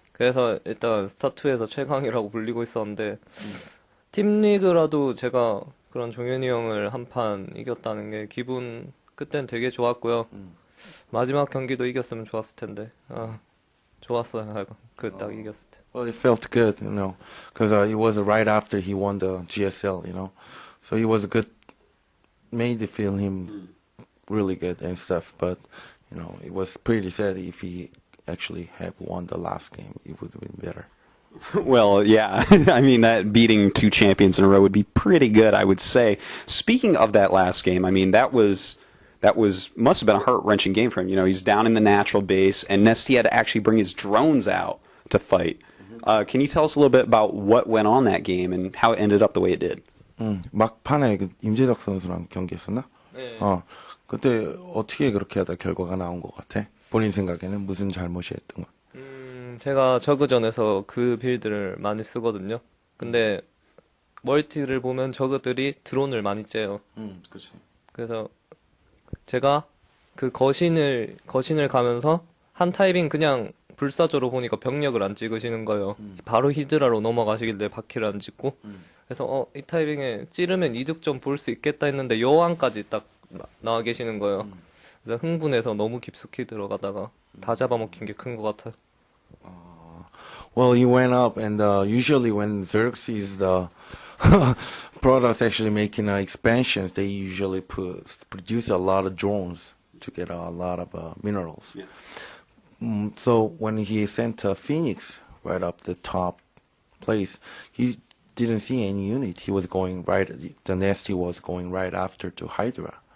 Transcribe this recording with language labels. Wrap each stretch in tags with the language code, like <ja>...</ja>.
<ko>그래서 일단 스타2에서 최강이라고 불리고 있었는데 팀 리그라도 제가 그런 종현이 형을 한 판 이겼다는 게 기분 그땐 되게 좋았고요. 마지막 경기도 이겼으면 좋았을 텐데 좋았어요. 그 딱 이겼을 때.</ko> <en>Well, it felt good, because it was right after he won the GSL, so it was good, made it feel him really good and stuff. But it was pretty sad if he actually had won the last game. It would have been better. Well, yeah. I mean, that beating two champions in a row would be pretty good, I would say. Speaking of that last game, I mean, that must have been a heart-wrenching game for him. He's down in the natural base, and Nesty had to actually bring his drones out to fight. Can you tell us a little bit about what went on that game and how it ended up the way it did?</en> <ko>막판에 임재덕 선수랑 경기했었나? 네. 그때 어떻게 그렇게 하다 결과가 나온 것 같아? 본인 생각에는 무슨 잘못이 했던 거? 제가 저그전에서 그 빌드를 많이 쓰거든요. 근데 멀티를 보면 저그들이 드론을 많이 째요. 그렇지. 그래서 제가 그 거신을 가면서 한 타이밍 그냥 불사조로 보니까 병력을 안 찍으시는 거예요. 바로 히드라로 넘어가시길래 바퀴를 안 찍고. 그래서 이 타이밍에 찌르면 이득 좀 볼 수 있겠다 했는데 여왕까지 딱 나와 계시는 거예요. 그래서 흥분해서 너무 깊숙이 들어가다가 다 잡아먹힌 게 큰 것 같아요.</ko> <en>Well, he went up, and usually when Zerg sees the products actually making expansions, they usually produce a lot of drones to get a lot of minerals. Yeah. So when he sent Phoenix right up the top place, he didn't see any unit. He was going right. The Nasty was going right after to Hydra.</en>